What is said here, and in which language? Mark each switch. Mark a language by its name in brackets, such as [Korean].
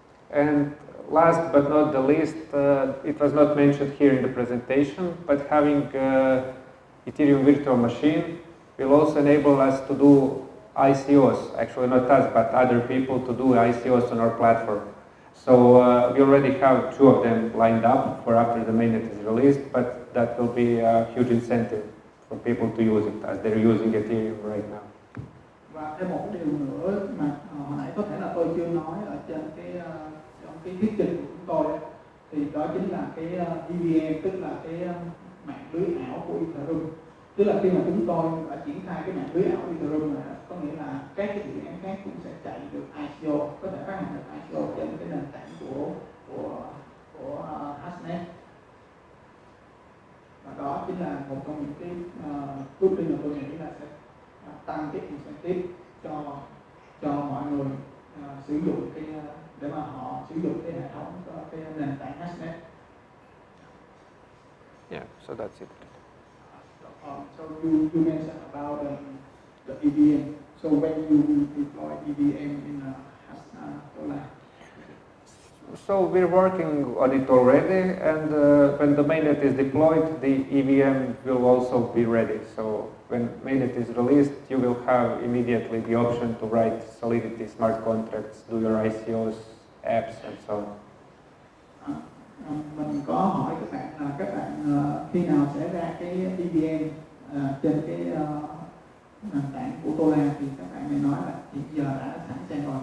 [English] And last but not the least, it was not mentioned here in the presentation, but having Ethereum virtual machine will also enable us to do ICOs, actually not us, but other people to do ICOs on our platform. So we already have 2 of them lined up for after the mainnet is released, but that will be a huge incentive for people to use it as they're using Ethereum right now. [Vietnamese] Và thêm một điều nữa mà hồi nãy có thể là tôi chưa nói ở trên trong cái thuyết trình của chúng tôi, thì đó chính là cái EVM, tức là cái mạng lưới ảo của Ethereum. Tức là khi mà chúng tôi đã triển khai cái mạng lưới ảo Ethereum này, có nghĩa là các cái dự án khác cũng sẽ chạy được ICO, có thể phát hành được ICO trên cái nền tảng của Hashnet. Và đó chính là một trong những cái bước đi mà tôi nghĩ là sẽ tăng cái incentive cho mọi người sử dụng cái để mà họ sử dụng cái hệ thống, cái nền tảng Hashnet. [English] Yeah, so that's it. So you mentioned about the EVM. So when you deploy EVM in Tolar? So we're working on it already, and when the mainnet is deployed, the EVM will also be ready. So when mainnet is released, you will have immediately the option to write Solidity smart contracts, do your ICOs, apps, and so on. [Vietnamese] Mình có hỏi các bạn khi nào sẽ ra cái EVM trên cái nền tảng của Tolar, thì các bạn mới nói là hiện giờ đã sẵn sàng rồi.